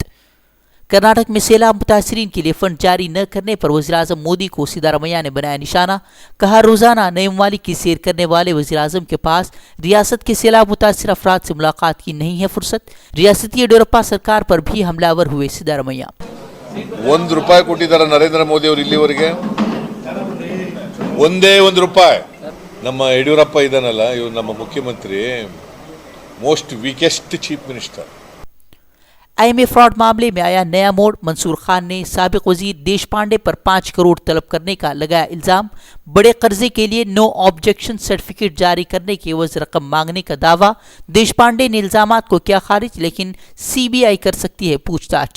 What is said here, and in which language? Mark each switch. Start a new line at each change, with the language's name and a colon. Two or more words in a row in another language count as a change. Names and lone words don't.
Urdu: کرناٹک میں سیلاب متاثرین کے لیے فنڈ جاری نہ کرنے پر وزیراعظم مودی کو سدھارمیہ نے بنایا نشانہ، کہا روزانہ نئے ممالک کی سیر کرنے والے وزیراعظم کے پاس ریاست کے سیلاب متاثرہ افراد سے ملاقات کی نہیں ہے فرصت۔ ریاستی یڈیورپا سرکار پر بھی حملہ آور ہوئے سدھارمیہ۔
Kannada: ₹1 ಕೊಟ್ಟಿದ್ದಾರೆ ನರೇಂದ್ರ ಮೋದಿ ಅವರು ಇಲ್ಲಿವರೆಗೆ ಒಂದೇ ₹1। ನಮ್ಮ ಯಡಿಯೂರಪ್ಪ ಇದಾನಲ್ಲ, ಇವರು ನಮ್ಮ ಮುಖ್ಯಮಂತ್ರಿ
English: most weakest chief minister.
Urdu: IMA فراڈ معاملے میں آیا نیا موڑ، منصور خان نے سابق وزیر دیش پانڈے پر 5 کروڑ طلب کرنے کا لگایا الزام، بڑے قرضے کے لیے
English: no objection certificate
Urdu: جاری کرنے کے عوض رقم مانگنے کا دعویٰ، دیش پانڈے نے الزامات کو کیا خارج، لیکن CBI کر سکتی ہے پوچھ تاچھ۔